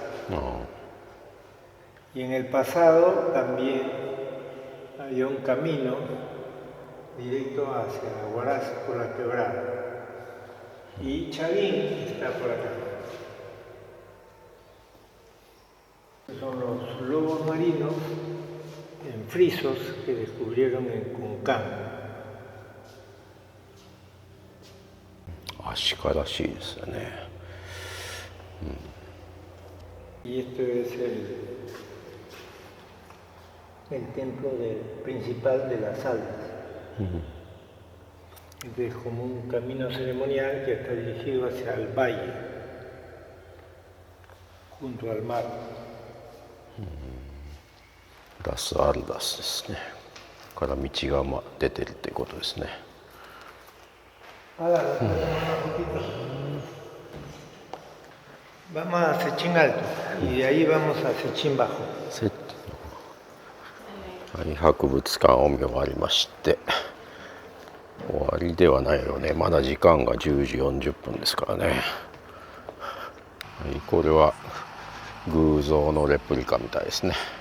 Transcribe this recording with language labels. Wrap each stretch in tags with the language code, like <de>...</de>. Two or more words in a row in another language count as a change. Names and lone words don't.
<es>Y en el pasado también había un camino directo hacia Huaraz por la quebrada. Y Chavín está por acá. Son los lobos marinos en frisos que descubrieron en Cuncán.</es> <ja>鹿らしいですよね。</ja> <es>Y esto es el templo principal de las almas. Este es como un camino ceremonial que está dirigido hacia el valle, junto al mar.</es> <ja>ラスアルダスですね。から道が出てるってことですね。</ja> <es>Vamos a Sechín Alto y de ahí vamos a Sechín Bajo.</es> <ja>はい、博物館を見終わりまして、終わりではないよね。まだ時間が10時40分ですからね。はい、これは偶像のレプリカみたいですね。</ja>